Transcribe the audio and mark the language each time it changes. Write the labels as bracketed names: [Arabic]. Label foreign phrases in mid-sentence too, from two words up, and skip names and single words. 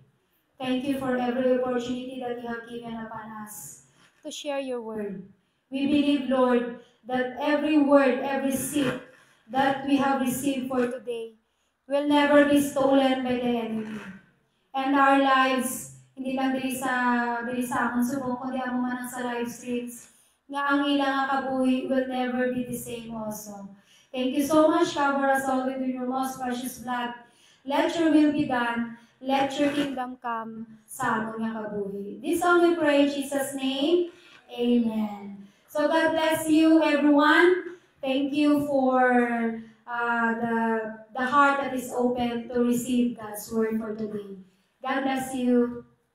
[English] Thank you for every opportunity that you have given upon us to share your word. We believe, Lord, that every word, every seed that we have received for today will never be stolen by the enemy. And our lives, [Hiligaynon] hindi lang dili sa amon subong, kundi amo man sa [English] live streams, [Hiligaynon] nga ang ilang kabuhi [English] will never be the same also. Thank you so much. Cover us all with your most precious blood. Let your will be done. Let your kingdom come [Hiligaynon] sa amon nga kabuhi. [English] This song we pray in Jesus' name. Amen. So God bless you, everyone. Thank you for the heart that is open to receive God's word for today. God bless you.